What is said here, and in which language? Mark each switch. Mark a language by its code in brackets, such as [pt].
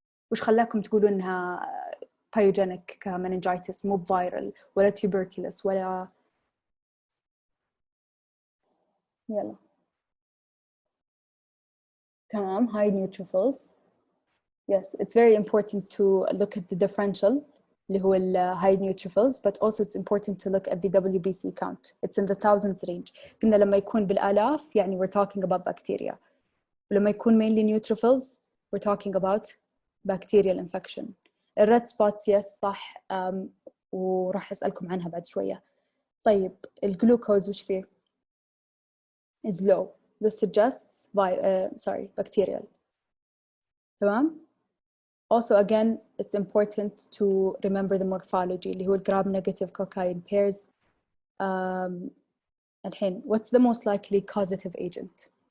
[ar] وش خلاكم تقولوا إنها [en] pyogenic meningitis [ar] مو viral ولا tuberculous ولا يلا تمام [en] high neutrophils. Yes, it's very important to look at the differential [ar] اللي هو [en] high neutrophils, but also it's important to look at the WBC count. It's in the thousands range. [ar] قلنا لما يكون بالآلاف يعني [en] we're talking about bacteria. [ar] ولما يكون [en] mainly neutrophils we're talking about bacterial infection. [ar] الred spots yes صح, وراح أسألكم عنها بعد شوية. طيب الجلوكوز وش فيه؟ [en] is low. This suggests bacterial. [ar] تمام؟ [en] Also, again, it's important to remember the morphology [ar] اللي هو [en] gram-negative cocci pairs. [ar] الحين, [en] what's the most likely causative agent?